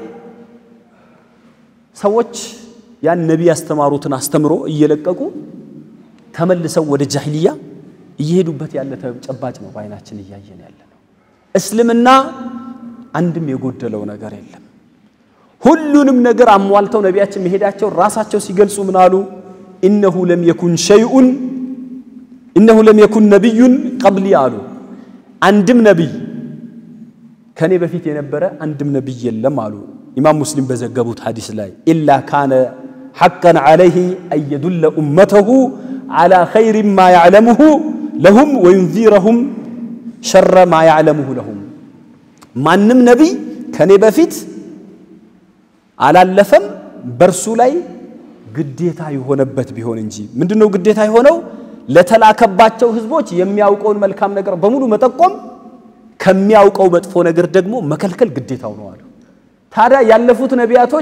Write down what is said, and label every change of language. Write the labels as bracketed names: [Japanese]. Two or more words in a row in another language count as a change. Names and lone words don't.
[Amharic] ሰዎች ያን ነብይ ያስተማሩትን አስተምሮ እየለቀቁ ተመልሰው ወደ ጃሂሊያ እየሄዱበት ያለ ተጨባጭ ነው ባይናችን እያየን ያለ ነው እስልምና አንድም የጎደለው ነገር የለም ሁሉንም ነገር አሟልተው ነቢያችን መሄዳቸው ራሳቸው ሲገልጹ ምን አሉ انه [Arabic] لم يكن نبي قبلي [Amharic] አሉ አንድም ነብይ ከኔ በፊት የነበረ አንድም ነብይ የለም አሉ ኢማም ሙስሊም በዘገቡት ሐዲስ ላይ [Arabic] الا كان حقا عليه ان يدل امته على خير ما يعلمه لهم وينذرهم شر ما يعلمه لهم [Amharic] ማንም ነብይ ከኔ በፊት አላለፈም በርሱ ላይ ግዴታ የሆነበት ቢሆን እንጂ ምንድነው ግዴታ የሆነው ለተላከባቸው ህዝቦች የሚያውቀውን መልካም ነገር በሙሉ መጠቆም ከሚያውቀው መጥፎ ነገር ደግሞ መከልከል ግዴታው ነው አሉ ታዲያ ያለፉት ነቢያቶች